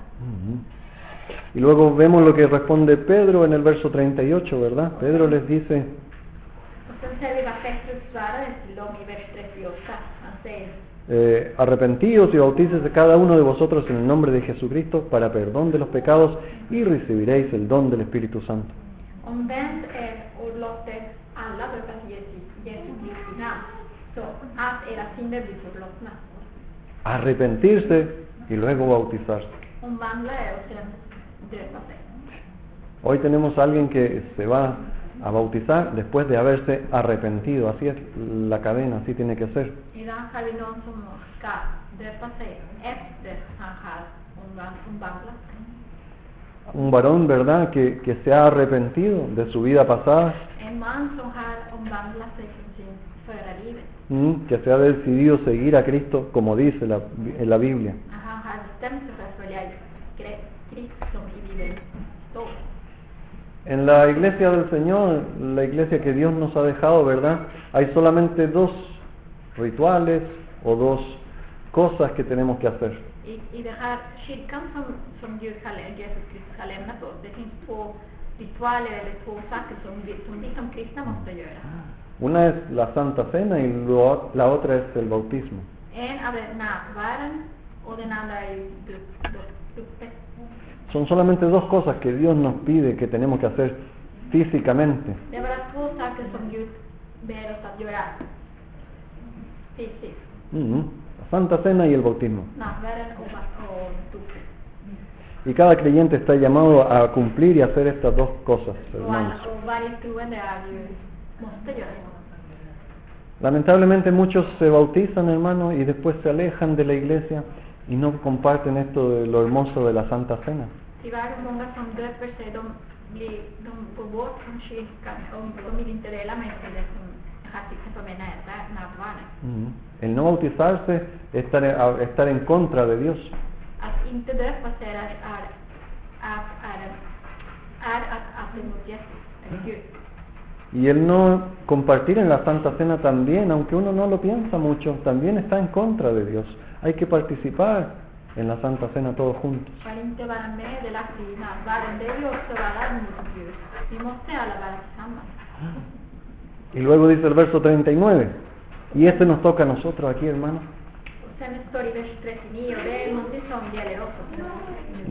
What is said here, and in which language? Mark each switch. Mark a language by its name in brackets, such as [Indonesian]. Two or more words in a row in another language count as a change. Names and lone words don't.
[Spanish] Y luego vemos lo que responde Pedro en el verso 38, ¿verdad? Pedro les dice, [Swedish] Och sen ser vi vad Petrus svarade till dem i vers 38. Han säger, [Spanish] arrepentíos y bautícese cada uno de vosotros en el nombre de Jesucristo para perdón de los pecados y recibiréis el don del Espíritu Santo. [Swedish] omvänd och låt alla döpas i Jesu Kristi namn, så att era synder blir förlåtna. [Spanish] arrepentirse y luego bautizarse. [Swedish] Omvandla och sedan döpa sig. [Spanish] Hoy tenemos a alguien que se va a bautizar después de haberse arrepentido. Así es la cadena, así tiene que ser. [Swedish] Idag har vi någon som ska döpa sig efter han har omvandlat. [Spanish] Un varón, ¿verdad?, que se ha arrepentido de su vida pasada, [Swedish] En man som har omvandlat sig från sin förra livet. [Spanish] que se ha decidido seguir a Cristo como dice en la Biblia. [Swedish] Han har bestämt sig för att följa Kristus som i Bibeln står. [Spanish] En la iglesia del Señor, la iglesia que Dios nos ha dejado, ¿verdad?, hay solamente dos rituales o dos cosas que tenemos que hacer. [Swedish] I den här kyrkan som Jesus Kristus har lämnat oss, det finns två ritualer eller två saker som vi som kristna måste göra. [Spanish] Una es la Santa Cena y la otra es el bautismo. [Swedish] En av nattvarden och den andra är dopet. [Spanish] Son solamente dos cosas que Dios nos pide que tenemos que hacer físicamente. [Swedish] Det är bara två saker som Gud ber oss att göra fysiskt. [Spanish] La Santa Cena y el bautismo. [Swedish] Nattvarden och dopet. [Spanish] Y cada creyente está llamado a cumplir y hacer estas dos cosas, hermanos. [Swedish] Och varje troende måste göra det. [Spanish] Lamentablemente muchos se bautizan, hermanos, y después se alejan de la iglesia y no comparten esto de lo hermoso de la Santa Cena. [Swedish] Tyvärr många som döper sig, de går bort från kyrkan och de vill inte dela med sig det som som är nattvarden. [Spanish] El no bautizarse es estar en contra de Dios. [Swedish] Att inte döpa sig är att emot Jesus, eller Gud. [Spanish] Y el no compartir en la Santa Cena también, aunque uno no lo piensa mucho, también está en contra de Dios. Hay que participar en la Santa Cena todos juntos. [Swedish] För inte vara med delaktig i nattvarden, det är ju också vara mot Gud. Vi måste alla vara tillsammans. [Spanish] Y luego dice el verso 39, y este nos toca a nosotros aquí, hermanos. [Swedish] Och sen står i vers 39, och det är någonting som gäller oss också.